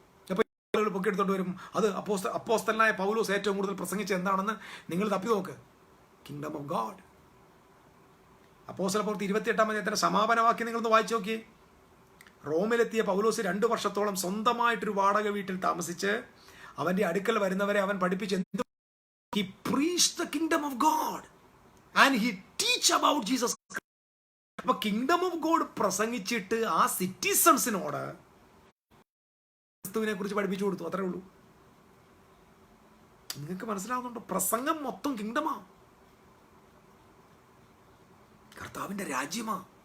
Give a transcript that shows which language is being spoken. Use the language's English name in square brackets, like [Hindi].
[Malayalam] അപ്പൊ പൊക്കി എടുത്തോണ്ട് വരും. അത് അപ്പോസ്തലനായ പൗലോസ് ഏറ്റവും കൂടുതൽ പ്രസംഗിച്ച എന്താണെന്ന് നിങ്ങൾ തപ്പി നോക്ക്. Kingdom of God. അപ്പോസ്തലപ്രവൃത്തി 28-ാം അധ്യായത്തിന്റെ സമാപനവാക്യം നിങ്ങളൊന്ന് വായിച്ചു നോക്കിയേ. റോമിലെത്തിയ പൗലോസ് 2 വർഷത്തോളം സ്വന്തമായിട്ടൊരു വാടക വീട്ടിൽ താമസിച്ച് അവന്റെ അടുക്കൽ വരുന്നവരെ അവൻ പഠിപ്പിച്ച് എന്ത്? [English] He preached the kingdom of God and he teach about Jesus. [Malayalam] അപ്പൊ കിങ്ഡം ഓഫ് ഗോഡ് പ്രസംഗിച്ചിട്ട് ആ സിറ്റിസൺസിനോട് ക്രിസ്തുവിനെ കുറിച്ച് പഠിപ്പിച്ചു കൊടുത്തു. അത്രേ ഉള്ളൂ. നിങ്ങൾക്ക് മനസ്സിലാവുന്നുണ്ടോ? പ്രസംഗം മൊത്തം കിങ്ഡമാ, കർത്താവിന്റെ രാജ്യമാ.